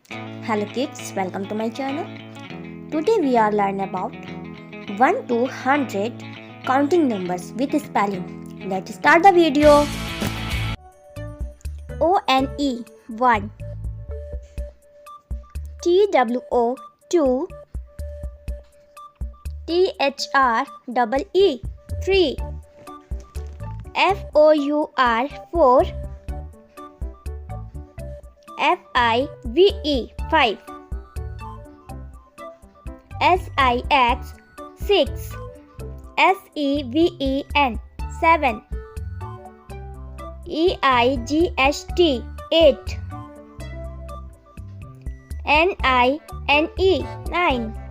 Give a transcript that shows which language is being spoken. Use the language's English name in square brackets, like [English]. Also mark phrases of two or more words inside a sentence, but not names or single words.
[English] Hello kids, welcome to my channel. Today we are learning about 1 to 100 counting numbers with spelling. Let's start the video. O-N-E 1, T-W-O 2, T-H-R-E-E 3, F-O-U-R 4, F-I-V-E 5, S-I-X 6, S-E-V-E-N 7, E-I-G-H-T 8, N-I-N-E 9,